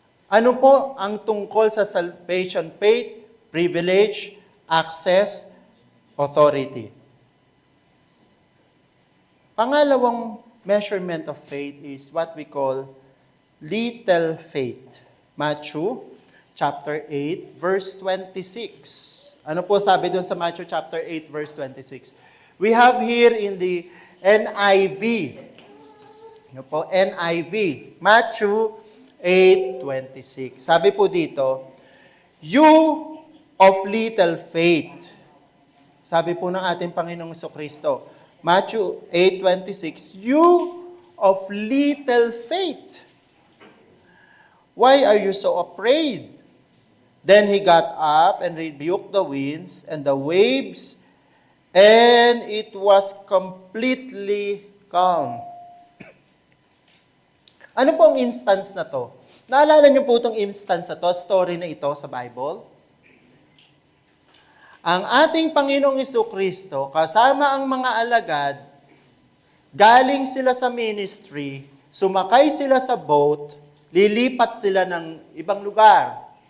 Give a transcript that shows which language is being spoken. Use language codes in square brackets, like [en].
[tl] Ano po ang tungkol sa salvation faith? [en] Privilege, access, authority. [tl] Pangalawang [en] measurement of faith is what we call little faith. Matthew chapter 8, verse 26. [tl] Ano po sabi doon sa Matthew chapter 8, verse 26? [en] We have here in the NIV. [tl] Ano po? NIV. [en] Matthew 8:26. [tl] Sabi po dito, [en] you of little faith. [tl] Sabi po ng ating Panginoong Jesucristo, Matthew 8:26, [en] you of little faith. Why are you so afraid? Then he got up and rebuked the winds and the waves, and it was completely calm. [tl] Ano po ang instance na to? Naalala niyo po itong instance na to, story na ito sa Bible? Ang ating Panginoong Jesucristo, kasama ang mga alagad, galing sila sa ministry, sumakay sila sa boat, lilipat sila ng ibang lugar.